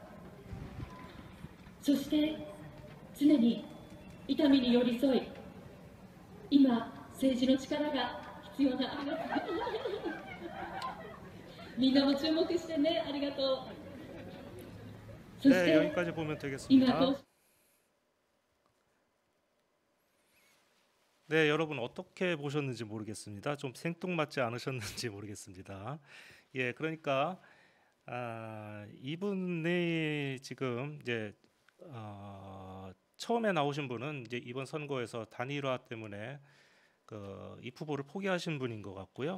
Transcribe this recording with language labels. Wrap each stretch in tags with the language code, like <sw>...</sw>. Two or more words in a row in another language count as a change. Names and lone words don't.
<ja>そして常に痛みに寄り添い、今政治の力が必要なみんなも注目してね。ありがとう。そし</ja> <ko>네,</ko> <ja>て</ja> <ko>여기까지 보면</ko> <ja>今</ja> <ko>되겠습니다.</ko> <ja>こう</ja> <ko>네, 여러분 어떻게 보셨는지 모르겠습니다. 좀 생뚱맞지 않으셨는지 모르겠습니다. 예, 그러니까 이분이 지금 이제 처음에 나오신 분은 이제 이번 선거에서 단일화 때문에 이 후보를 포기하신 분인 것 같고요.</ko>